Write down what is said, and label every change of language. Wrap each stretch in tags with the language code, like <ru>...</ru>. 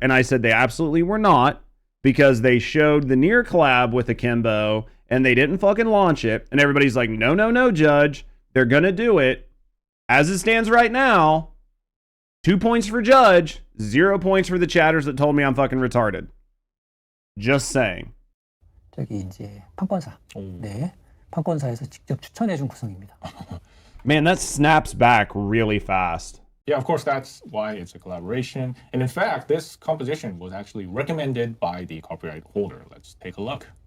<en>And I said they absolutely were not, because they showed the Nier collab with akimbo and they didn't fucking launch it. And everybody's like, no, no, no, Judge. They're going to do it. As it stands right now, 2 points for Judge, 0 points for the chatters that told me I'm fucking retarded. Just saying.</en> <ko>저기 이제 판권사. 네. 판권사에서 직접 추천해준 구성입니다.</ko> <en>Man, that snaps back really fast. Yeah, of course, that's why it's a collaboration. And in fact, this composition was actually recommended by the copyright holder. Let's take a look.</en>